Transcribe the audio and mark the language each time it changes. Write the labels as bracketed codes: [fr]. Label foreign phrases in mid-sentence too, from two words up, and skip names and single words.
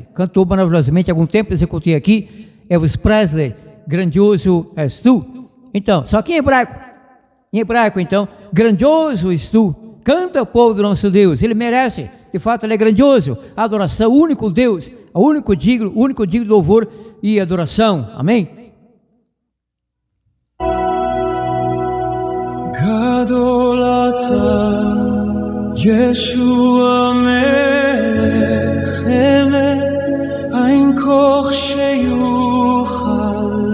[pt] Cantou maravilhosamente há algum tempo, executei aqui, Elvis Presley, grandioso és tu. Então, só que em hebraico então, grandioso és tu, canta o povo do nosso Deus, ele merece, de fato ele é grandioso, a adoração, o único Deus, o único digno de louvor e adoração, amém? [he] גדול אתה ישוע מלך אמת, אין כח שיוכל